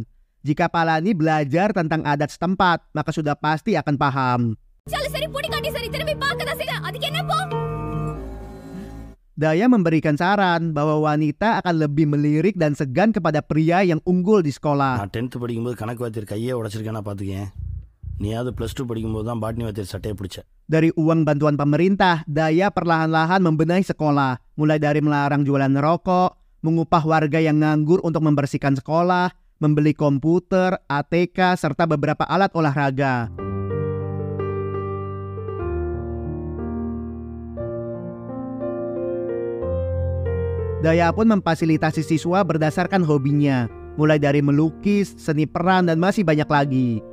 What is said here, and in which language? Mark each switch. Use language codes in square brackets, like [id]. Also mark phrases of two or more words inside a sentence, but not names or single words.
[id] Jika Palani belajar tentang adat setempat, maka sudah pasti akan paham. Daya memberikan saran bahwa wanita akan lebih melirik dan segan kepada pria yang unggul di sekolah. [ta] நான் 10th படிக்கும்போது கணக்கு வாத்தியார் கையே உடைச்சிருக்கேனா பாத்துக்கேன். நீயாவது +2 படிக்கும்போது தான் பாட்னி வாத்தியார் சட்டையை பிடிச்ச. [id] Dari uang bantuan pemerintah, Daya perlahan-lahan membenahi sekolah, mulai dari melarang jualan rokok, mengupah warga yang nganggur untuk membersihkan sekolah, membeli komputer, ATK, serta beberapa alat olahraga. Daya pun memfasilitasi siswa berdasarkan hobinya, mulai dari melukis, seni peran, dan masih banyak lagi.